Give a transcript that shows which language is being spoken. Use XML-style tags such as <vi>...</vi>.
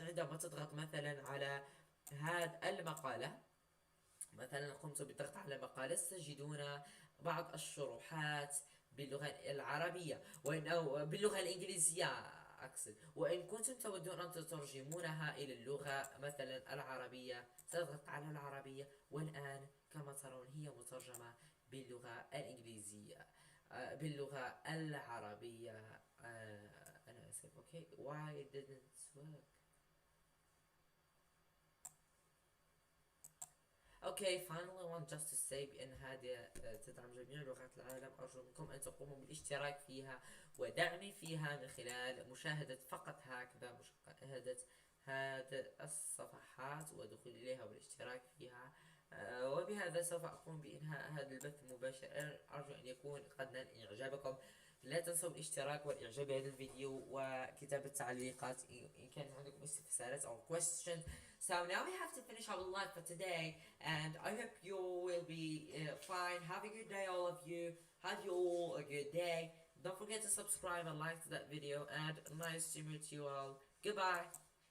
<ar>عندما تضغط مثلا على هذه المقالة، مثلا قمت بالضغط على مقالة، ستجدون بعض الشروحات باللغة العربية أو باللغة الإنجليزية أقصد. وإن كنتم تودون أن تترجمونها إلى اللغة مثلا العربية، تضغط على العربية، والآن كما ترون هي مترجمة باللغة الإنجليزية باللغة العربية. أنا آسف.</ar> <en>Okay why it didn't work.</en> <ar>اوكي</ar> <en>finally want just to say</en> <ar>بأن هذه تدعم جميع لغات العالم. أرجو منكم أن تقوموا بالاشتراك فيها ودعمي فيها من خلال مشاهدة فقط هكذا مشاهدة هذه الصفحات والدخول إليها والاشتراك فيها. وبهذا سوف أقوم بإنهاء هذا البث مباشرة. أرجو أن يكون قد نال إعجابكم. لا تنسوا الاشتراك والإعجاب بهذا الفيديو وكتابة تعليقات إن كان عندكم استفسارات أو questions.</ar> <en>So now we have to finish our live for today, and I hope you will be fine. Have a good day, all of you. Have you all a good day. Don't forget to subscribe and like that video, and nice to meet you all. Goodbye.</en>